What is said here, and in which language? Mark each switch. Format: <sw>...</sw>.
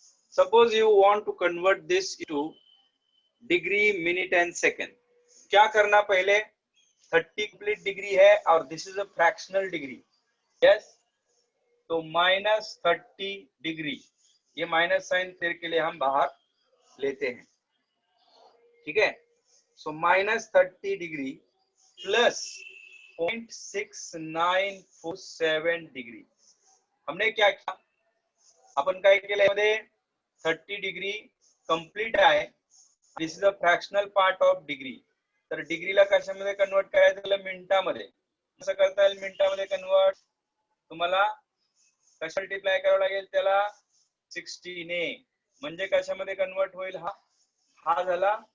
<en>suppose you want to convert this into degree, minute and second,</en> <hi>क्या करना? पहले 30 complete degree है और</hi> <en>This is a fractional degree.</en> <hi>Yes, तो -30 degree, ये माइनस साइन फिर के लिए हम बाहर लेते हैं। ठीक है, सो -30 डिग्री प्लस 0.6947 डिग्री। हमने क्या किया?</hi> <mr>आपण काय केलं मध्ये 30 डिग्री कंप्लीट आहे,</mr> <en>this is a fractional part of degree,</en> <mr>तर डिग्रीला कशामध्ये कन्वर्ट करायचं? त्याला मिनिटामध्ये। कसं करता येईल मिनिटामध्ये कन्वर्ट? तुम्हाला कशा मल्टिप्लाय करावं लागेल त्याला? 60 ने, म्हणजे कशामध्ये कन्वर्ट होईल? हा झाला</mr>